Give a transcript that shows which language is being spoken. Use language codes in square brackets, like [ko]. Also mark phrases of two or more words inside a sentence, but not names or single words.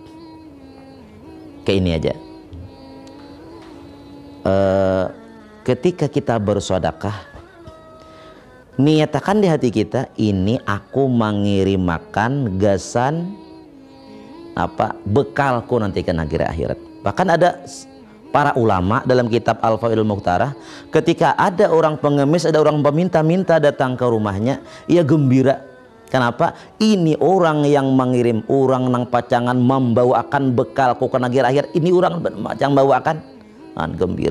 [id] Kayak ini aja. Ketika kita bersedekah, niatakan di hati kita, ini aku mengirimkan gasan apa bekalku nanti ke negeri akhirat. Bahkan ada para ulama dalam kitab Al-Faidul Mukhtarah, ketika ada orang pengemis, ada orang peminta-minta datang ke rumahnya, ia gembira. Kenapa? Ini orang yang mengirim, orang [bjn] nang pacangan [id] membawakan bekalku ke negeri akhirat, ini orang yang bawakan, gembira.